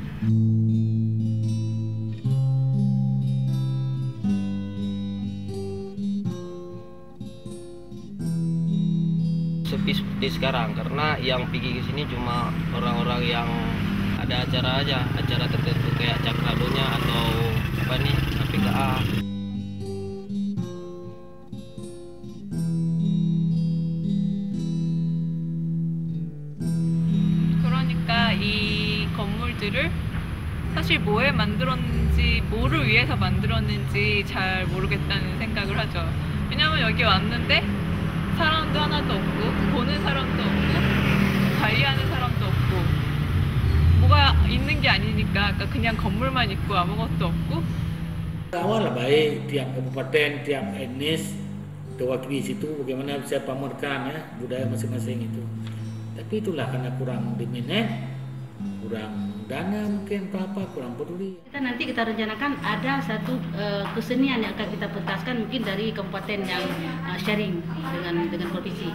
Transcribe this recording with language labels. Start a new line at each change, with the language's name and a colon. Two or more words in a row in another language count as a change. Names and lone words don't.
Indonesian: Sepi seperti sekarang karena yang pergi ke sini cuma orang-orang yang ada acara aja, acara tertentu kayak Cakradonya atau PKA.
Korean: 그러니까 이 건물들을 사실 뭐에 만들었는지, 뭐를 위해서 만들었는지 잘 모르겠다는 생각을 하죠. 왜냐면 여기 왔는데 사람도 하나도 없고, 보는 사람도 없고, 관리하는 사람도 없고, 뭐가 있는 게 아니니까 그냥 건물만 있고 아무것도 없고.
Indonesian: Awal baik tiap kabupaten, tiap etnis terwakili situ, bagaimana bisa pamerkan ya budaya masing-masing itu. Tapi itulah karena kurang diminat, kurang dana mungkin apa kurang peduli. Kita rencanakan ada satu kesenian yang akan kita pentaskan mungkin dari kabupaten yang sharing dengan provinsi.